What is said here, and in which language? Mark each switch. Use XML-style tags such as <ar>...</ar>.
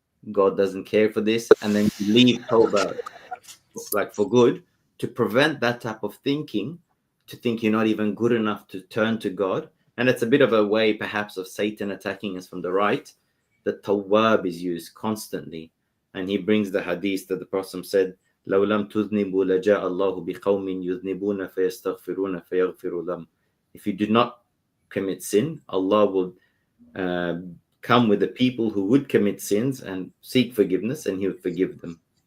<en>God doesn't care for this. And then you leave tawbah like for good, to prevent that type of thinking, to think you're not even good enough to turn to God. And it's a bit of a way perhaps of Satan attacking us from the right. The tawwab is used constantly. And he brings the hadith that the Prophet said,</en> <ar>لو لم تذنبوا لجاء الله بقوم يذنبون فيستغفرون فيغفر لهم.</ar> <en>If you do not commit sin, Allah will come with the people who would commit sins and seek forgiveness, and he would forgive them.</en>